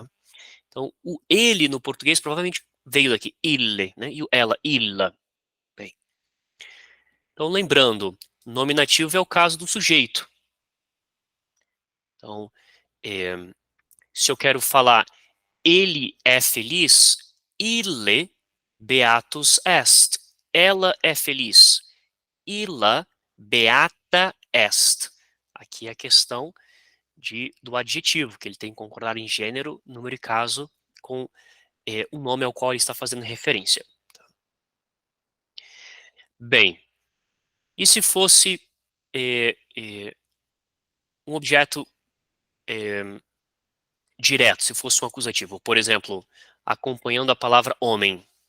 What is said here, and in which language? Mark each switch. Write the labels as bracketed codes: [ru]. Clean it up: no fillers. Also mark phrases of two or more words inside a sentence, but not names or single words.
[pt] Então, o ele no português provavelmente veio daqui, ille, né, e o ela, illa. Bem, então, lembrando, nominativo é o caso do sujeito. Então, se eu quero falar ele é feliz, [la] ille beatus est. [pt] Ela é feliz, [la] illa beata est. [pt] Aqui é a questão do adjetivo, que ele tem que concordar em gênero, número e caso com o nome ao qual ele está fazendo referência. Bem, e se fosse um objeto direto, se fosse um acusativo, por exemplo, acompanhando a palavra homem.